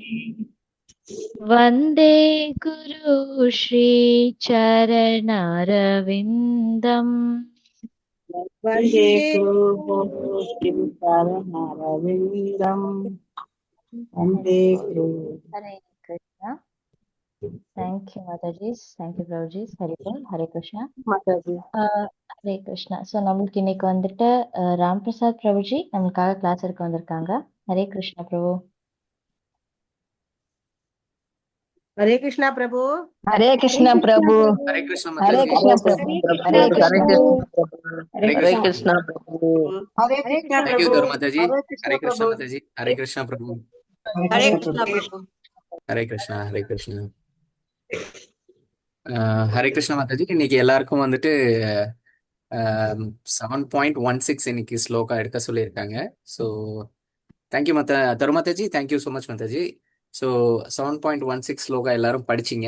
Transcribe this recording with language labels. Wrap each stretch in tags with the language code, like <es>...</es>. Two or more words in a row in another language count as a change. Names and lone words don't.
<sa>वन्दे गुरु श्रीचरणारविन्दम् वन्दे वन्दे गुरुश्रीचरणरविन्दम् वन्दे गुरु</sa> <hi>हरे कृष्ण</hi> <en>thank you</en> <hi>माताजी</hi> <en>thank you</en> <hi>प्रभुजी हरे कृष्णा माताजी.</hi> <ta>ஹரே கிருஷ்ணா. ஸோ நம்மளுக்கு இன்னைக்கு வந்துட்டு ராம் பிரசாத் பிரபுஜி நம்மளுக்காக கிளாஸ் எடுக்க வந்திருக்காங்க. ஹரே கிருஷ்ணா பிரபு.</ta> <hi>हरे कृष्णा प्रभु हरे कृष्णा प्रभु हरे कृष्ण हरे माताजी कृष्णा प्रभु हरे कृष्णा प्रभु हरे हरे कृष्णा कृष्णा</hi> <en>thank you</en> <hi>प्रभु धर्म माताजी हरे कृष्णा माताजी हरे कृष्णा प्रभु हरे कृष्णा प्रभु हरे कृष्णा</hi> <ta>ஹரே கிருஷ்ணா மாதாஜி இன்னைக்கு எல்லாருக்கும் வந்துட்டு 7.16 இன்னைக்கு ஸ்லோகா எடுக்க சொல்லியிருக்காங்க. ஸோ தேங்க்யூ தருமாதாஜி</ta> <en>thank you so much</en> <ta>மாதாஜி. ஸோ 7.16 ஸ்லோகா எல்லாரும் படிச்சிங்க.</ta>